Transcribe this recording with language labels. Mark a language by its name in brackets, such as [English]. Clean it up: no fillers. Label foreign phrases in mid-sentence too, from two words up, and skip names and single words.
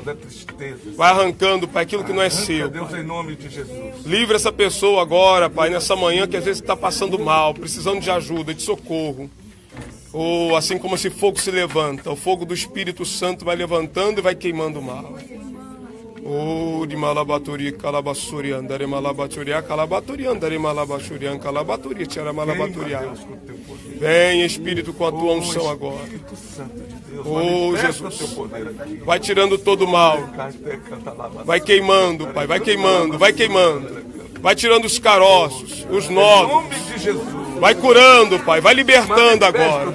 [Portuguese] Toda a tristeza. Vai arrancando, Pai, aquilo que não é seu. Deus, em nome de Jesus. Livra essa pessoa agora, Pai, nessa manhã que às vezes está passando mal, precisando de ajuda, de socorro. Ou assim como esse fogo se levanta, o fogo do Espírito Santo vai levantando e vai queimando o mal. Oh, de malabaturi, calabassuri, andare malabaturia, calabaturi, andare malabachurian, calabaturi, tira malabaturia. Vem, Espírito, com a tua unção agora. Oh, Jesus. Vai tirando todo o mal. Vai queimando, Pai, vai queimando, vai queimando. Vai tirando os caroços, os nós. Vai curando, Pai, vai libertando agora.